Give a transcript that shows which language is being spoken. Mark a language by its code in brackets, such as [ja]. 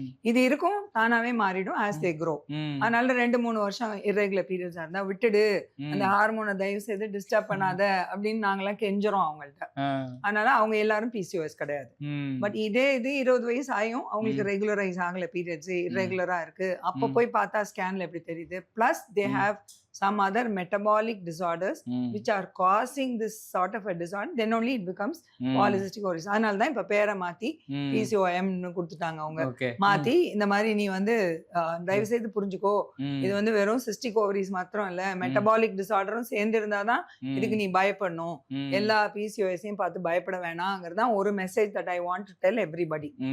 [ta] இது இருக்கும், தானாவே மாறிடும் [en] as they grow. [ta] அதனால 2-3 வருஷம் இர்ரெகுலர் பீரியட்ஸா இருந்தா விட்டுடு, அந்த ஹார்மோனை தயவு செய்து டிஸ்டர்ப் பண்ணாத அப்படின்னு நாங்கெல்லாம் கெஞ்சுறோம் அவங்கள்ட்ட. அதனால அவங்க எல்லாரும் PCOS கிடையாது. பட் இது 20 வயசு ஆயும் அவங்களுக்கு ரெகுலரைஸ் ஆகல பீரியட்ஸ், irregular-ஆ இருக்கு. அப்போ போய் பார்த்தா ஸ்கேன்ல எப்படி தெரியுது. [en] Plus they have some other metabolic disorders which are causing this sort of a disorder, then only it becomes polycystic ovaries. [ta] அதனால தான் இப்ப பேரை மாத்தி PCOM னு கொடுத்துட்டாங்க அவங்க. மாத்தி இந்த மாதிரி நீ வந்து தயவு செய்து புரிஞ்சுக்கோ, இது வந்து வெறும் சிஸ்டிக் ஓவரிஸ் மாத்திரம் இல்ல, மெட்டபாலிக் டிசார்டரும் சேர்ந்து இருந்தாதான் இதுக்கு நீ பயப்படணும், எல்லா PCOS-ஐயும் பார்த்து பயப்பட வேணாங்கிறதான் ஒரு message [en] that I want to tell everybody.